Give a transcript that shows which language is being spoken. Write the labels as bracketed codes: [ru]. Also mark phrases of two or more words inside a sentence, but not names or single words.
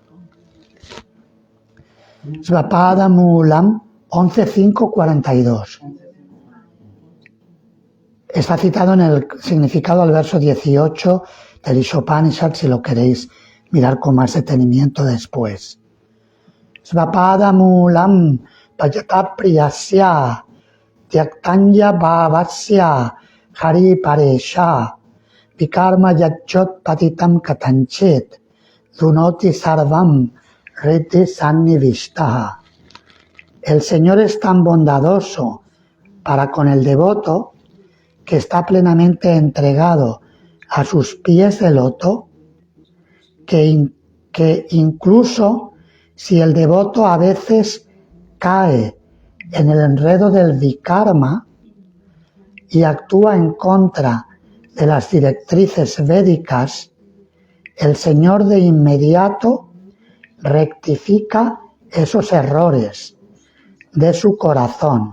[sa] स्वपाद मूलम् 11.5.42. [es] Está citado en el significado del verso 18 del Ishopanishad, si lo queréis mirar con más detenimiento después. [sa] स्वपाद मूलम् भजतः प्रियस्य त्यक्तान्य भावस्य हरिः परेशः विकर्म यच्चोत् पतितम् कथञ्चित् धुनोति सर्वम् हृदि सन्निविष्टः. [es] El Señor es tan bondadoso para con el devoto que está plenamente entregado a sus pies de loto, que incluso si el devoto a veces cae en el enredo del vikarma y actúa en contra de las directrices védicas, el Señor de inmediato rectifica esos errores de su corazón.